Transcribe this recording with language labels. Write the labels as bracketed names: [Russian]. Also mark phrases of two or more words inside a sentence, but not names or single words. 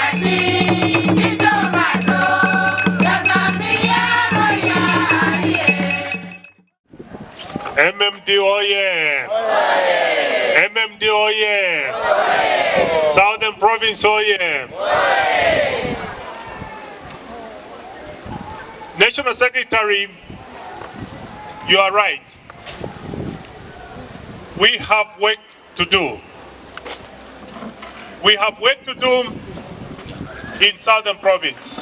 [English] Yeah. MMD oye! MMD oye! Southern Province oye! National Secretary, you are right. We have work to do. We have work to do in Southern Province.